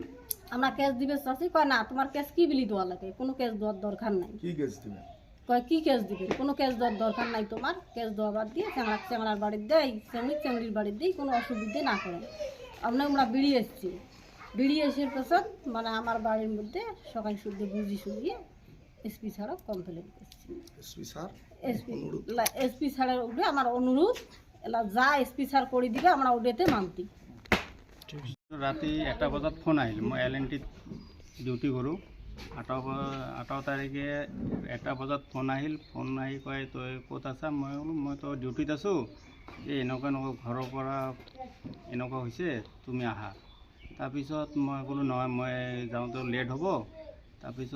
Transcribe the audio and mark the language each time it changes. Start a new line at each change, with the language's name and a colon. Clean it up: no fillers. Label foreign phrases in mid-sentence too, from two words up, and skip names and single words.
Bangla: আমরা কেস দিবে চাচ্ছি কয় না তোমার কেস কি বলি দেওয়া লাগে কোনো কেস দেওয়ার দরকার নাই কয় কি কেস দিবে কোনো কেস দেওয়ার দরকার নাই তোমার কেস দেওয়া বাদ দিয়ে চ্যাংড়ার বাড়ির দেয় চেংড়ির বাড়ির দেয় কোনো অসুবিধে না করেন আমরা বেরিয়ে এসেছি বেরিয়ে এসের পাছত মানে আমার বাড়ির মধ্যে সকাল শুদ্ধ বুঝিয়ে এসপি স্যারও কমপ্লেন করছি এসপি স্যারের উপরে আমার অনুরোধ এলা যা এসপি স্যার করে দিবে আমরা ওটাতে মানতি
Assamese: ৰাতি 1টা বজাত ফোন আহিল মই LNT ডিউটি কৰোঁ 18 তাৰিখে 1টা বজাত ফোন আহিল ফোন আহি কয় তই ক'ত আছা মই বোলো মইতো ডিউটিত আছোঁ এই এনেকুৱা ঘৰৰ পৰা এনেকুৱা হৈছে তুমি আহা তাৰপিছত মই ক'লোঁ নহয় মই যাওঁতে লেট হ'ব তাৰপিছত